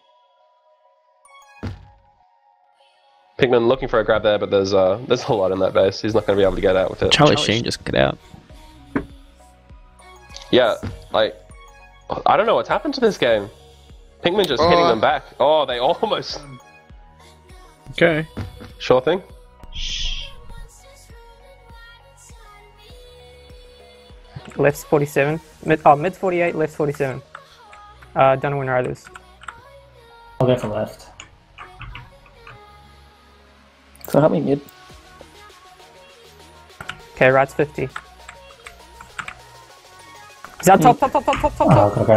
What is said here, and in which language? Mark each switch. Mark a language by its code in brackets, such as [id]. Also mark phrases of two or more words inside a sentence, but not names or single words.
[en] Pinkman looking for a grab there, but there's a lot in that base. He's not going to be able to get out with it. Charlie Sheen just got out. Yeah, like, I don't know what's happened to this game. Pinkman just hitting them back. Oh, they almost... Okay. Sure thing. Left's 47. Mid's 48, left's 47. Don't know when riders. I'll go for left. So help me mid. Okay, right's 50. Is that top? Okay.